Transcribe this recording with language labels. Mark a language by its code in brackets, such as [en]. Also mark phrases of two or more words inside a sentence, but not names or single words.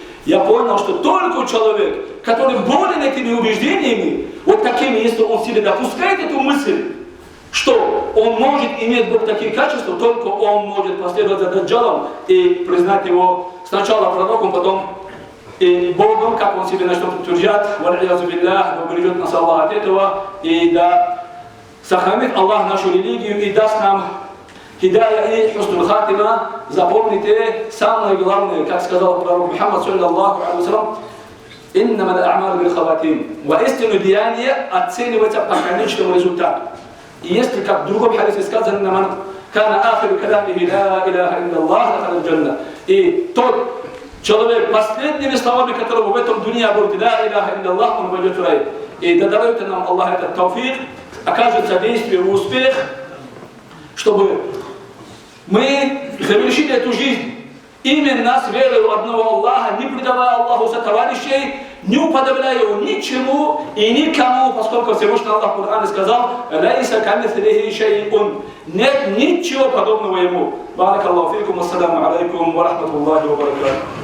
[ru] Я понял, что только человек, который болен этими убеждениями, вот такими, если он себе допускает эту мысль, что он может иметь Бог такие качества, только он может последовать за Даджалом и признать его сначала пророком, потом и Богом, как он себе начнет утверждать, да убережет нас Аллах от этого, и да сохранит Аллах нашу религию и даст нам хидая и [ar] حسن الخاتمة. [ru] Запомните самое главное, как сказал пророк Мухаммад, [ar] صلى الله عليه وسلم, «إنما الأعمال بالخواتيم». [ru] Воистину деяние оценивается по конечному результату. И если, как в другом хадисе сказано, [ar] «من كان آخر كلامه لا إله إلا الله دخل الجنة». [ru] И тот человек, последними словами которого в этом дуне будет [ar] «لا إله إلا الله», [ru] он войдет в рай. И да дарует нам Аллах этот тауфик, окажет содействие и успех, чтобы мы завершили эту жизнь именно с верой в одного Аллаха, не предавая Аллаху за товарищей, не уподобляя его ничему и никому, поскольку Всевышний Аллах в Коране сказал: [ar] «ليس كمثله شيء». [ru] Нет ничего подобного ему. [ar] بارك الله فيكم، السلام عليكم ورحمة الله وبركاته.